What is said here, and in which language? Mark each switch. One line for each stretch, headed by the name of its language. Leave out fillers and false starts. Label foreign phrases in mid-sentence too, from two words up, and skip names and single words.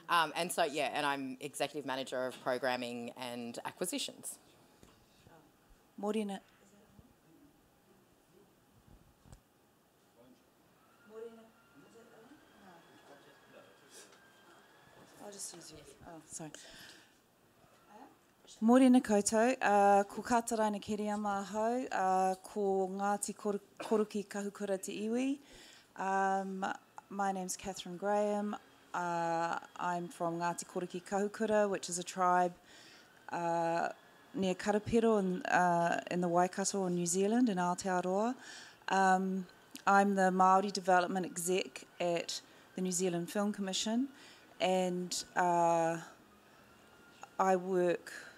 English: And so, yeah, and I'm Executive Manager of Programming and Acquisitions. Morena. I'll just use yours. Oh, sorry.
Māori: Morena koutou, ko Kataraina Keria Mahau, ko Ngāti Koroki Kahukura Te Iwi.
English: My name's Kathryn Graham. I'm from Ngāti Koroki Kahukura, which is a tribe near Karapiro in the Waikato in New Zealand, in Aotearoa. I'm the Māori Development Exec at the New Zealand Film Commission, and I work.